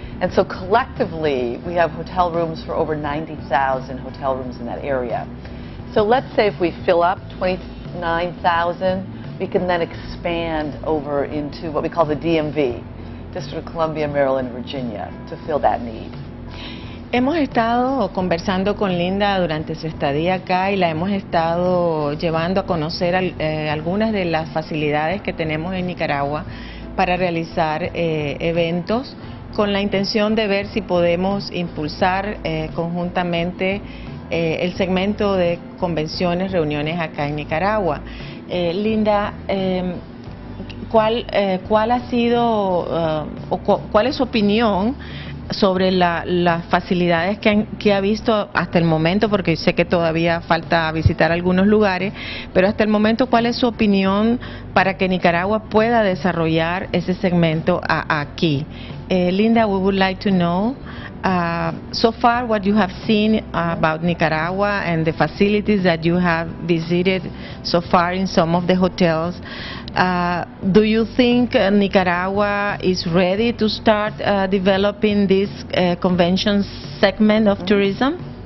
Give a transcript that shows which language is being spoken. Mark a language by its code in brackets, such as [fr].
[en] And so collectively, we have hotel rooms for over 90,000 hotel rooms in that area. So let's say if we fill up 29,000, we can then expand over into what we call the DMV, District of Columbia, Maryland, Virginia, to fill that need. [es] Hemos estado conversando con Linda durante su estadía acá y la hemos estado llevando a conocer algunas de las facilidades que tenemos en Nicaragua para realizar eventos con la intención de ver si podemos impulsar conjuntamente el segmento de convenciones, reuniones acá en Nicaragua. Linda, ¿cuál ha sido cuál es su opinión sobre las facilidades que ha visto hasta el momento, porque sé que todavía falta visitar algunos lugares, pero hasta el momento, ¿cuál es su opinión para que Nicaragua pueda desarrollar ese segmento aquí? [en] Linda, we would like to know so far what you have seen about Nicaragua and the facilities that you have visited so far in some of the hotels. Do you think Nicaragua is ready to start developing this convention segment of tourism?